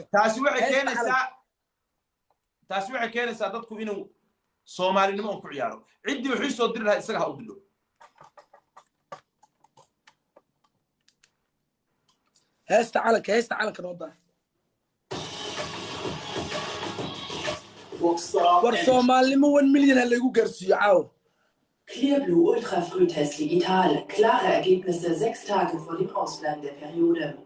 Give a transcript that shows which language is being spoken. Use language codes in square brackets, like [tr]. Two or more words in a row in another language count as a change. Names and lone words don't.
[so] taasi waxay keenaysaa dadku inuu Soomaalinimo ku ciyaaro cidii waxay soo dir lahayd isaga ha u dilo heesta calanka noo daa war Soomaalinimo 1 million lagu gaarsiiyo caaw [de] Clear Blue Ultrafrühtest Digital. Klare Ergebnisse 6 Tage vor dem Ausbleiben der Periode.